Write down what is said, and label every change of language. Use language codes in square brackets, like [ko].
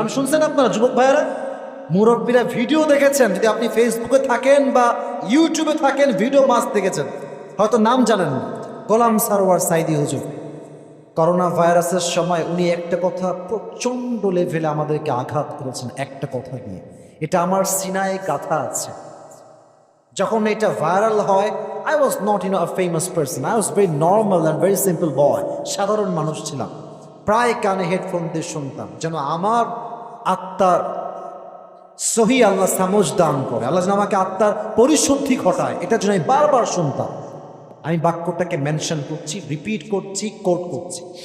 [bn] নাম শুনছেন আপনারা যুবক ভাইয়েরা? মুরব্বীরা ভিডিও দেখেছেন, যদি আপনি ফেসবুকে থাকেন বা ইউটিউবে থাকেন, ভিডিও মাস দেখেছেন, হয়তো নাম জানেন না। গোলাম সারওয়ার সাইদি হুজুর করোনা ভাইরাসের সময় উনি একটা কথা প্রচণ্ড লেভেলে আমাদেরকে আঘাত করেছেন, একটা কথা দিয়ে। এটা আমার সিনায় গাথা আছে। যখন এটা ভাইরাল হয়, [en] I was not a famous person. I was very normal and very simple boy. [bn] সাধারণ মানুষ ছিলাম। প্রায় কানে হেডফোন দিয়ে শুনতাম, যেন আমার আত্মার সহি আল্লাহ সামজ দান করে, আল্লাহ যেন আমাকে আত্মার পরিশুদ্ধি ঘটায়, এটা যেন আমি বারবার শুনতাম। আমি বাক্যটাকে মেনশন করছি, রিপিট করছি, কোট করছি।